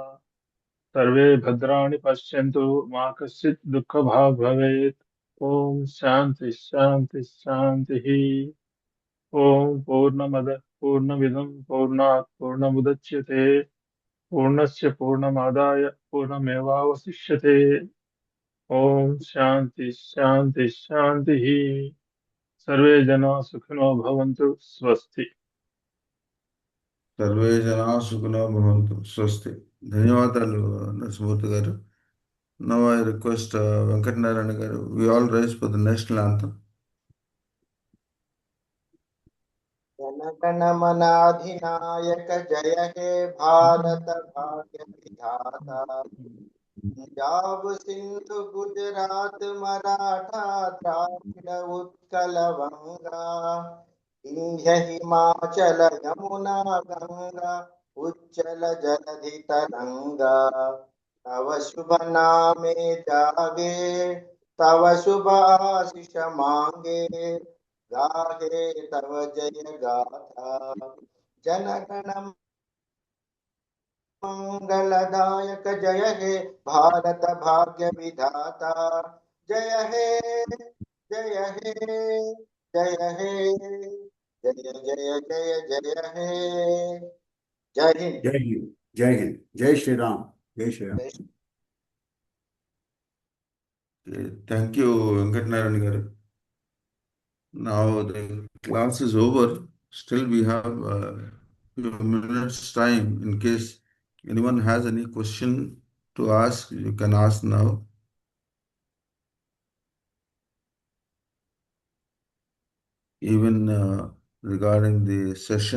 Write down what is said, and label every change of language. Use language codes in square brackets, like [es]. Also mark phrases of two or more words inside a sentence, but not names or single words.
[sa] सर्वे भद्राणि पश्यन्तु मा कश्चित् दुःखभाग् भवेत् ॐ शान्ति शान्ति शान्तिः ॐ पूर्णमदः पूर्णमिदं पूर्णात् पूर्णमुदच्यते पूर्णस्य पूर्णमादाय पूर्णमेवावशिष्यते ॐ शान्ति शान्ति शान्तिः सर्वे जना सुखिनो भवन्तु स्वस्ति సర్వే జనా సుఖినో భవంతు. స్వస్తి. [te] ధన్యవాదాలు నరసింహమూర్తి గారు. [en] Now I request [te] వెంకటనారాయణ గారు, [en] We all rise for the National Anthem. [bn] জনগণ মন অধিনায়ক জয় হে ভারত ভাগ্য বিধাতা পঞ্জাব সিন্ধু গুজরাট মরাঠা দ্রাবিড় উৎকল বঙ্গ বিন্ধ্য হিমাচল যমুনা গঙ্গা উচ্ছল জলধি তরঙ্গ তব শুভ নামে জাগে তব শুভ আশিস মাগে গাহে তব জয় গাথা জনগণ মঙ্গলদায়ক জয় হে ভারত ভাগ্য বিধাতা জয় হে জয় হে জয় হে জয় জয় জয় জয় হে [hi] जय हिंद जय हिंद, जय हिंद, जय श्री राम, जय श्री राम. [en] Thank you వెంకటనారాయణ గారు. Now the class is over. Still we have a few minutes time. In case anyone has any question to ask, you can ask now. Even regarding the session.